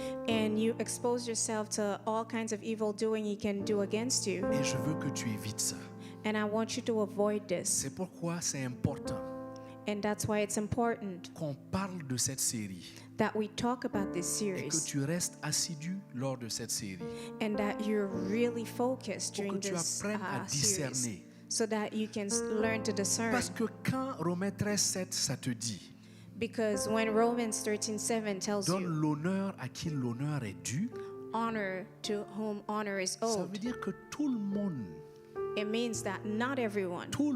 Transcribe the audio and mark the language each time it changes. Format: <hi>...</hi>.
<en>And you expose yourself to all kinds of evil doing he can do against you.</en> <fr>Et je veux que tu évites ça.</fr> <en>And I want you to avoid this.</en> <fr>C'est pourquoi c'est important</fr> <en>And that's why it's important</en> <fr>qu'on parle de cette série</fr> <en>that we talk about this</en> <fr>et que</fr> <en>series</en> <fr>tu restes assidu lors de cette série.</fr> <en>and that you're really focused</en> <fr>Pour que</fr> <en>during</en> <fr>tu</fr> <en>this</en> <fr>apprennes à</fr> <en>series</en> <fr>discerner.</fr> <en>so that you can learn to discern.</en> <fr>Parce que quand Romains 13:7 ça te dit,</fr> <en>Because when Romans 13:7 tells</en> <fr>donne</fr> <en>you</en> <fr>l'honneur à qui l'honneur est dû,</fr> <en>honor to whom honor is</en> <fr>ça veut</fr> <en>owed,</en> <fr>dire que tout le monde</fr> <en>it means that not everyone,</en>